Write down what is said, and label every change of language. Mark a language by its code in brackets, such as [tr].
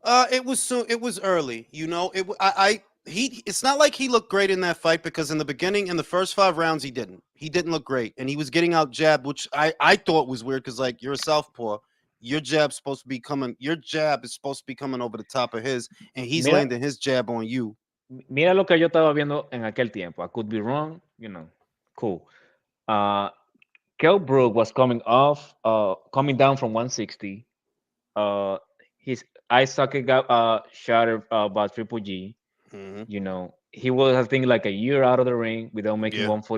[en] It was soon. It was early. You know, he. It's not like he looked great in that fight because in the beginning, in the first 5 rounds, he didn't. He didn't look great, and he was getting out jabbed, which I thought was weird because like you're a southpaw, your jab's supposed to be coming. Your jab is supposed to be coming over the top of his, and he's [es] Mira, [en] landing his jab on you. [es] mira lo que yo estaba viendo en aquel tiempo. [en] I could be wrong, Cool. Uh, Kell Brook was coming down from 160. His eye socket got shattered by Triple G. He was I think like a year out of the ring without making Yeah, about a